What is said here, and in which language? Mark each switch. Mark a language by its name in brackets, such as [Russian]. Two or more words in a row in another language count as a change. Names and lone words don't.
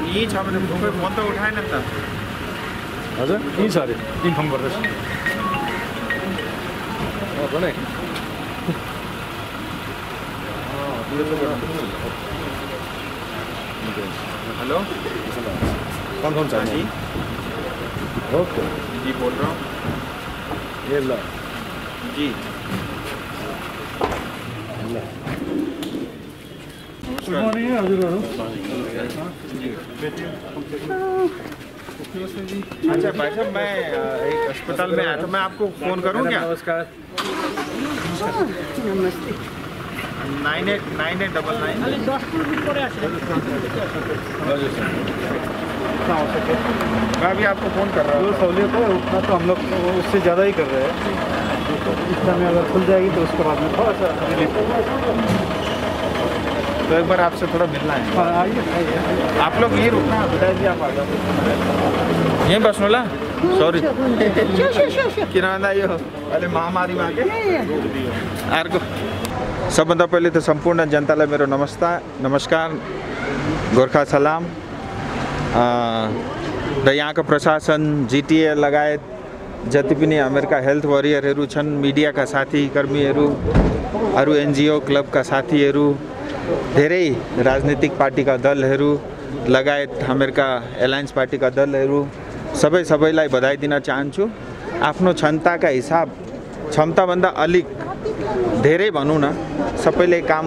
[Nepali] छ भने खोइ फोन त उठाएन नि त हजुर यही छ अरे इन्फर्म गर्दैछु भने हेलो कन्फर्म छ जी ओके [Hindi] जी बोल रहा हूँ [Nepali] ए ल जी [English] good morning [Nepali] हजुरहरू [Hindi] अच्छा भाई साहब मैं एक अस्पताल में आया था मैं आपको फ़ोन करूँ क्या [Nepali] नमस्कार नमस्ते [Hindi] 9898 मैं अभी आपको फ़ोन कर रहा हूँ जो सहूलियत है उतना तो हम लोग उससे ज़्यादा ही कर रहे हैं इस समय अगर खुल जाएगी तो उसके बाद में थोड़ा सा रिलीफ तो एक बार आपसे थोड़ा मिलना है आइए आप लोग यहीं रुकना बताइए आप आ जाओ [Nepali] यहीं बस्नु होला सरी किन भन्दा यो अहिले महामारीमा के अर्को सबभन्दा पहिले त सम्पूर्ण जनतालाई मेरो नमस्कार गोर्खा सलाम र यहाँको प्रशासन जिटिए लगायत जति पनि हामीहरूका [English] health warriors [Nepali] छन् मिडियाका साथी कर्मीहरू अरू [English] NGO club [Nepali] साथीहरू धेरै राजनीतिक पार्टीका दलहरू लगायत हामीहरूका [English] alliance party [Nepali] दलहरू सबैलाई बधाई दिन चाहन्छु आफ्नो क्षमताका हिसाब क्षमताभन्दा अलिक धेरै भनौँ न सबैले काम